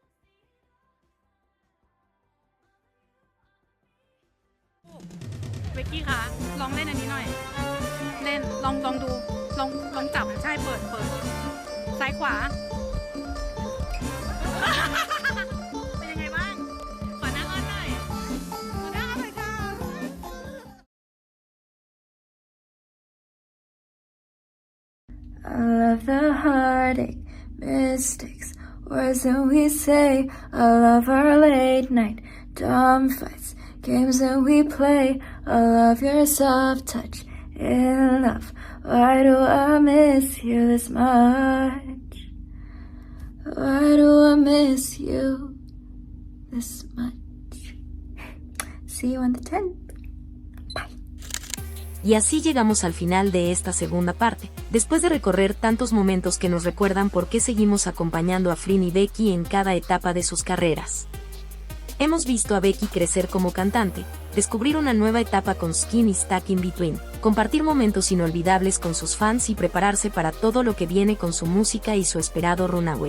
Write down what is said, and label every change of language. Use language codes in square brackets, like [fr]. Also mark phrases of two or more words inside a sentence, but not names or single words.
[th] Becky พี่คะลองเล่นอันนี้หน่อย เล่นลองดูลองจับใช่เปิดซ้ายขวา เป็นยังไงบ้างขอนั่งอ้อนหน่อยขอนั่งอ้อนหน่อยค่ะ [en] I love the heartache, mystics, words that we say. I love our late night, dumb fights, games that we play. I love your soft touch in love. Why do I miss you this much? Why do I miss you this much? See you on the 10th. [es] Y así llegamos al final de esta segunda parte, después de recorrer tantos momentos que nos recuerdan por qué seguimos acompañando a Flynn y Becky en cada etapa de sus carreras. Hemos visto a Becky crecer como cantante, descubrir una nueva etapa con Skin y Stuck in Between, compartir momentos inolvidables con sus fans y prepararse para todo lo que viene con su música y su esperado Runaway.